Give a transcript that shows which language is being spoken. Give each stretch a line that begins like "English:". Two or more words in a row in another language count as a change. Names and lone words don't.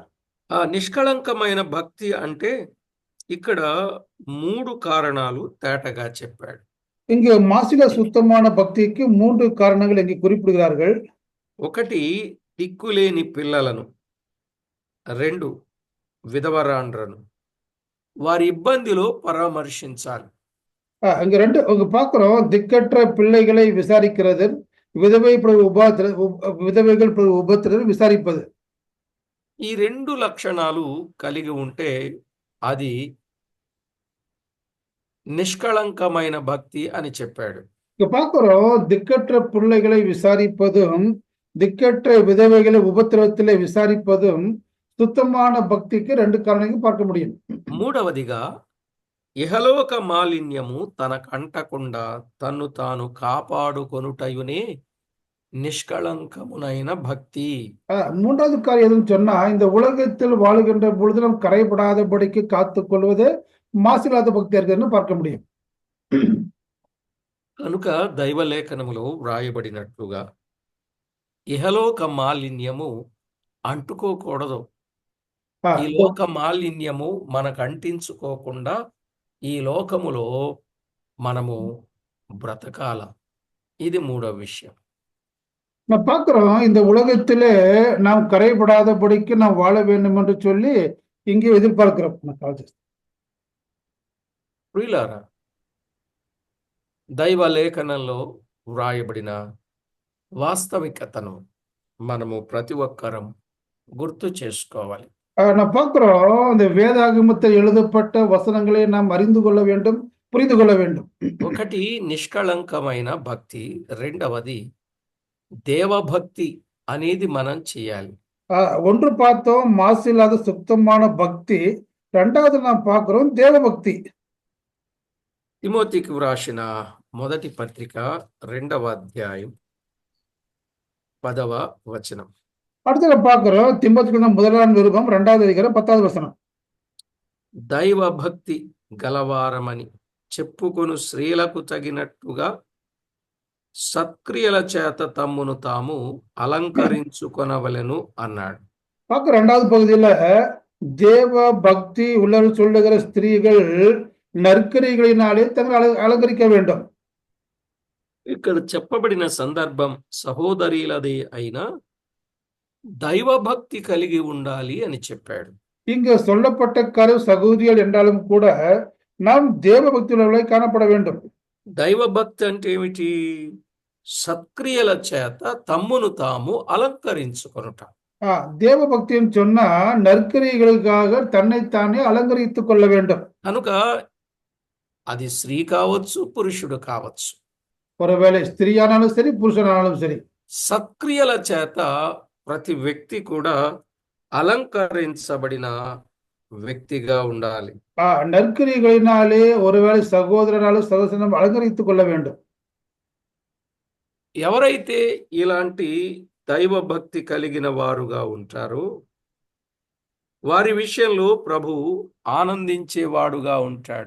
Telugu: ఆ నిష్కళంకమైన భక్తి అంటే ఇక్కడ 3 కారణాలు తేటగా చెప్పాడు.
Tamil: இங்கு மாசில சுத்தமான பக்திக்கு 3 காரணங்கள் இங்கே குறிப்பிடுகிறார்கள்.
Telugu: ఒకటి దిక్కులేని పిల్లలను, 2 విధవరాండ్రను వారి ఇబ్బందిలో పరామర్శించాలి.
Tamil: அங்க 2 அங்க பார்க்கிறோம் திக்கற்ற பிள்ளைகளை விசாரிக்கிறது, விதவைகள் உபத்திரர் விசாரிப்பது.
Telugu: ఈ 2 లక్షణాలు కలిగి ఉంటే అది నిష్కళంకమైన భక్తి అని చెప్పాడు.
Tamil: இங்க பார்க்கிறோம் திக்கற்ற பிள்ளைகளை விசாரிப்பதும், திக்கற்ற விதவைகளை உபத்திரவத்திலே விசாரிப்பதும் சுத்தமான பக்திக்கு 2 காரணங்கள் பார்க்க முடியும்.
Telugu: మూడవదిగా ఇహలోక మాలిన్యము తనకంటకుండా తన్ను తాను కాపాడుకొనుటయునే నిష్కళంకమునైన భక్తి.
Tamil: 3வது காரியம் எதுன்னு சொன்னா இந்த உலகத்தில் வாழுகின்ற பொழுது நாம் கரைபடாதபடிக்கு காத்துக் கொள்வது மாசில்லாத பக்தியா இருக்குன்னு பார்க்க முடியும்.
Telugu: కనుక దైవలేఖనములో వ్రాయబడినట్లుగా ఇహలోక మాలిన్యము అంటుకోకూడదు. ஆ, ఈ లోక మాలిన్యము మనకు అంటించుకోకుండా ఈ లోకములో మనము బ్రతకాల. ఇది మూడవ విషయం.
Tamil: நான் பார்க்கிறோம் இந்த உலகத்திலே நாம் கரைபடாதபடிக்கு நாம் வாழ வேண்டும் என்று சொல்லி இங்கே எதிர்பார்க்கிறோம். நான் கால் చేస్తాను.
Telugu: ప్రియులారా, దైవ లేఖనంలో వ్రాయబడిన వాస్తవికతను మనము ప్రతి ఒక్కరం గుర్తు చేసుకోవాలి.
Tamil: நான் பார்க்கிறோம் இந்த வேதாகமத்தில் எழுதப்பட்ட வசனங்களை நாம் அறிந்து கொள்ள வேண்டும், புரிந்து கொள்ள வேண்டும்.
Telugu: ఒకటి నిష్కళంకమైన భక్తి, రెండవది దేవభక్తి అనేది మనం చేయాలి.
Tamil: ஒன்று பார்த்தோம் மாசில்லாத சுத்தமான பக்தி, 2வது நாம் பார்க்கிறோம் தேவ பக்தி.
Telugu: తిమోతికి వ్రాసిన మొదటి పత్రిక 2వ అధ్యాయం 10వ వచనం.
Tamil: அடுத்தது பார்க்கிறோம் திமோத்தேயுக்கு முதலாம் நிருபம் 2வது அதிகாரம் 10வது வசனம்.
Telugu: దైవ భక్తి గలవారమని చెప్పుకొను స్త్రీలకు తగినట్టుగా సత్క్రియల చేత తమ్మును తాము అలంకరించుకొనవలెను అన్నాడు.
Tamil: பார்க்க 2வது பகுதியில தேவ பக்தி உள்ளவர் சொல்லுகிற ஸ்திரீகள் நற்கரிகளினாலே தங்களை அலங்கரிக்க வேண்டும்.
Telugu: ఇక్కడ చెప్పబడిన సందర్భం సహోదరులదే అయినా దైవభక్తి కలిగి ఉండాలి అని చెప్పాడు.
Tamil: இங்கு சொல்லப்பட்ட கரு சகோதரிகள் என்றாலும் கூட நாம் தேவ பக்தி உள்ளவர்களாய் காணப்பட வேண்டும்.
Telugu: దైవభక్తి అంటే ఏమిటి? సత్క్రియల చేత తమ్మును తాము అలంకరించుకొనుట.
Tamil: தேவ பக்தின்னு சொன்னா நற்கரிகளுக்காக தன்னைத்தானே அலங்கரித்துக் கொள்ள வேண்டும்.
Telugu: కనుక అది స్త్రీ కావచ్చు, పురుషుడు కావచ్చు.
Tamil: ஒருவேளை ஸ்திரீயானாலும் சரி, புருஷனானாலும் சரி,
Telugu: సత్క్రియల చేత ప్రతి వ్యక్తి కూడా అలంకరించబడిన వ్యక్తిగా ఉండాలి.
Tamil: நற்கரிகளினாலே ஒருவேளை சகோதரனாலும் சகோதரனும் அலங்கரித்துக் கொள்ள வேண்டும்.
Telugu: ఎవరైతే ఇలాంటి దైవ భక్తి కలిగిన వారుగా ఉంటారో వారి విషయంలో ప్రభువు ఆనందించేవాడుగా ఉంటాడు.